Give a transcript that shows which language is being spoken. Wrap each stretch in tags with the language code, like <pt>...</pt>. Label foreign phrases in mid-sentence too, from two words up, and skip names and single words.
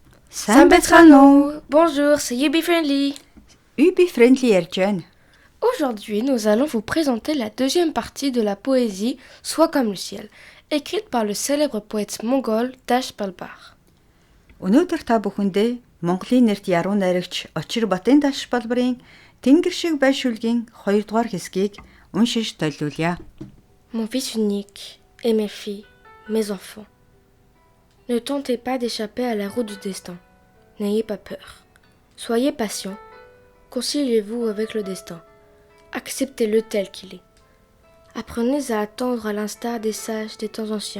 <fr>Sambetrano, bonjour, c'est Ubi Friendly. Ubi Friendly Erjan. Aujourd'hui, nous allons vous présenter la deuxième partie de la poésie Sois comme le ciel, écrite par le célèbre poète mongol Dash Balbar.</fr> <mn>Өнөөдөр та бүхэндээ Монголын нэрт яруу найрагч Очир Батын Даш Балбарын Тэнгэр шиг байшуулгийн 2 дугаар хэсгийг уншиж төлөвлөе.</mn> <fr>Mon fils unique et mes filles, mes enfants. Ne tentez pas d'échapper à la roue du destin. N'ayez pas peur. Soyez patients. Conciliez-vous avec le destin. Acceptez-le tel qu'il est. Apprenez à attendre à l'instar des sages des temps anciens.</fr>